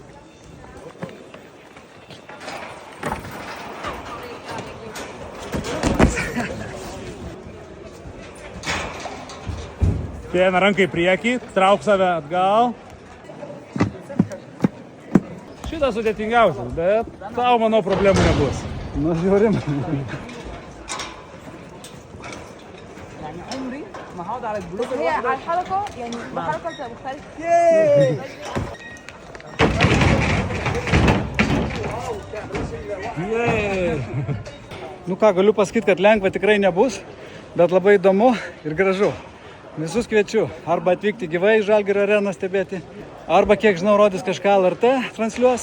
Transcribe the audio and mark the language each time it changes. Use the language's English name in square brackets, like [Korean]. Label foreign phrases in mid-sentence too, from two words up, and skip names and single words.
[Lithuanian] Viena ranka į priekį, trauk save atgal. Šitas sudėtingiausias, bet tau, manau, problemų nebus. Nu, žiūrim. [Arabic] هي على الحلقة يعني الحلقة بتبقى مختلفة. [Lithuanian] Nu ką, galiu pasakyti, kad lengva tikrai nebus, bet labai įdomu ir gražu. Visus kviečiu arba atvykti gyvai į Žalgirio areną stebėti, arba, kiek žinau, rodys kažką LRT transliuos.